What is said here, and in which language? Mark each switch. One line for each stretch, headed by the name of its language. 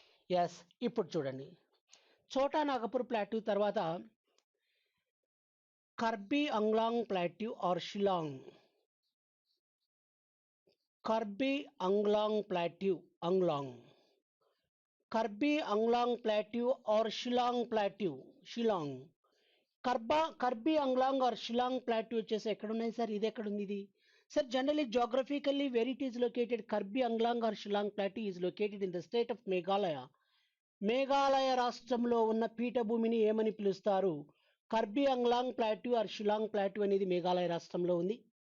Telugu: Yes, ఇప్పుడు చూడండి. చోటా నాగపూర్ ప్లాట్యూ తర్వాత Karbi Anglong plateau are Shillong. Karbi Anglong plateau, Karbi Anglong plateau are Shillong plateau, Shillong. Karbi Anglong are Shillong plateau వచ్చేసి ఎక్కడున్నాయి సార్? ఇది ఎక్కడుంది ఇది?
English: Sir generally geographically where it is located, Karbi Anglong or Shillong plateau is located in the state of Meghalaya.
Telugu: Meghalaya రాష్ట్రంలో ఉన్న పీఠభూమిని ఏమని పిలుస్తారు? Karbi Anglong plateau are Shillong plateau అనేది మేఘాలయ రాష్ట్రంలో ఉంది.